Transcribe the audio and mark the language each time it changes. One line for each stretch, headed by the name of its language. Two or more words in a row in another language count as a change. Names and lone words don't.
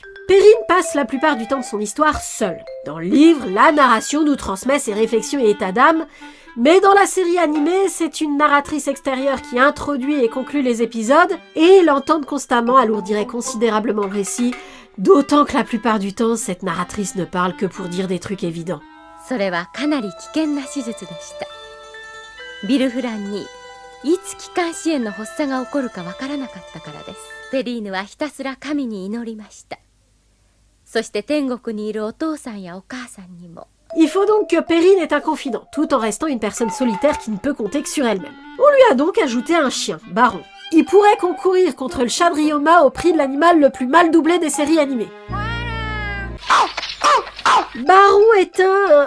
French: Perrine passe la plupart du temps de son histoire seule. Dans le livre, la narration nous transmet ses réflexions et états d'âme, mais dans la série animée, c'est une narratrice extérieure qui introduit et conclut les épisodes, et l'entendre constamment alourdirait considérablement le récit, d'autant que la plupart du temps, cette narratrice ne parle que pour dire des trucs évidents.
Japanese: それはかなり危険な手術でした。ビルフランにいつ気管支炎の発作が起こるかわからなかったからです。ペリーヌはひたすら神に祈りました。そして天国にいるお父さんやお母さんにも。
French: Il faut donc que Perrine ait un confident, tout en restant une personne solitaire qui ne peut compter que sur elle-même. On lui a donc ajouté un chien, Baron. Il pourrait concourir contre le chat de Ryoma au prix de l'animal le plus mal doublé des séries animées. Baron est un...